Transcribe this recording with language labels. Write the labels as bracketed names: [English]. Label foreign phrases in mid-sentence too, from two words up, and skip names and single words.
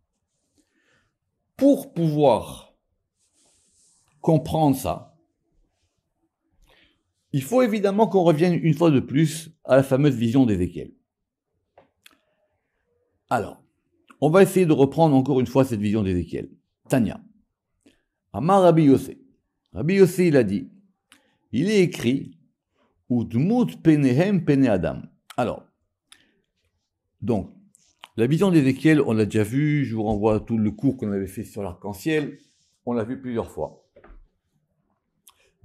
[French] Pour pouvoir comprendre ça, il faut évidemment qu'on revienne une fois de plus à la fameuse vision d'Ézéchiel. Alors, on va essayer de reprendre encore une fois cette vision d'Ézéchiel. Tania. [Hebrew] אמר רבי יוסי. [French] Rabbi Yossé, il a dit, il est écrit, [Hebrew] ודמות פניהם פני אדם. [French] Alors, donc, la vision d'Ézéchiel, on l'a déjà vu, je vous renvoie à tout le cours qu'on avait fait sur l'arc-en-ciel, on l'a vu plusieurs fois.